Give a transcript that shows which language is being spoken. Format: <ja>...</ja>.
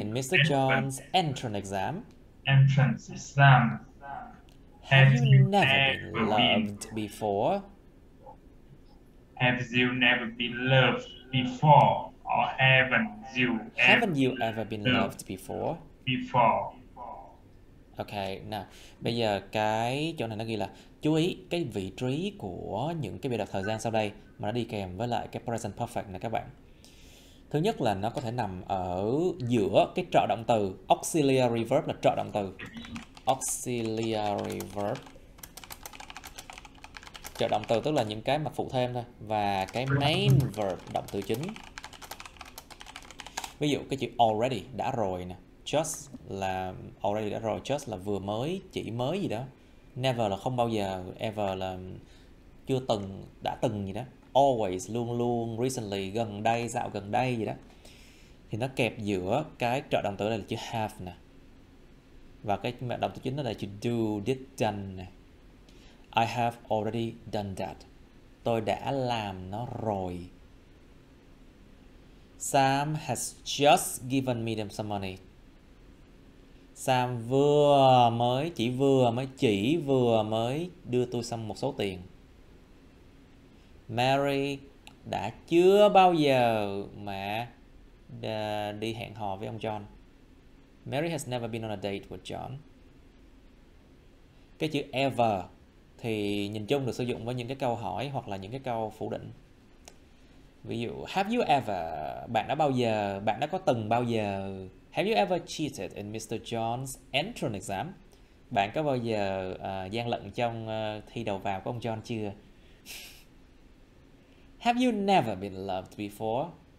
<en>in Mr. John's entrance exam? entrance exam? Have you never never been loved before? Have you never been loved before? Or Haven't you ever been loved before? before?</en> <vi>Ok, nào, bây giờ cái chỗ này nó ghi là chú ý cái vị trí của những cái biểu đạt thời gian sau đây mà nó đi kèm với lại cái present perfect này các bạn. Thứ nhất là nó có thể nằm ở giữa cái trợ động từ. Auxiliary verb là trợ động từ. Auxiliary verb. Trợ động từ tức là những cái mà phụ thêm thôi. Và cái main verb, động từ chính. Ví dụ cái chữ already, đã rồi nè. Just là already, đã rồi. Just là vừa mới, chỉ mới gì đó. Never là không bao giờ. Ever là chưa từng, đã từng gì đó. Always, luôn luôn. Recently, gần đây, dạo gần đây gì đó. Thì nó kẹp giữa cái trợ động từ này là chữ have nè. Và cái động từ chính đó là chữ do, did, done nè.</vi> <en>I have already done that.</en> <vi>Tôi đã làm nó rồi.</vi> <en>Sam has just given me some money.</en> <vi>Sam vừa mới đưa tôi xong một số tiền. Mary đã chưa bao giờ mà đi hẹn hò với ông John.</vi> <en>Mary has never been on a date with John.</en> <vi>Cái chữ ever thì nhìn chung được sử dụng với những cái câu hỏi hoặc là những cái câu phủ định. Ví dụ</vi> <en>have you ever,</en> <vi>bạn đã bao giờ, bạn đã có từng bao giờ.</vi> <en>Have you ever cheated in Mr. John's entrance exam?</en> <vi>Bạn có bao giờ gian lận trong thi đầu vào của ông John chưa?</vi> <en>Have you never been loved before?</en>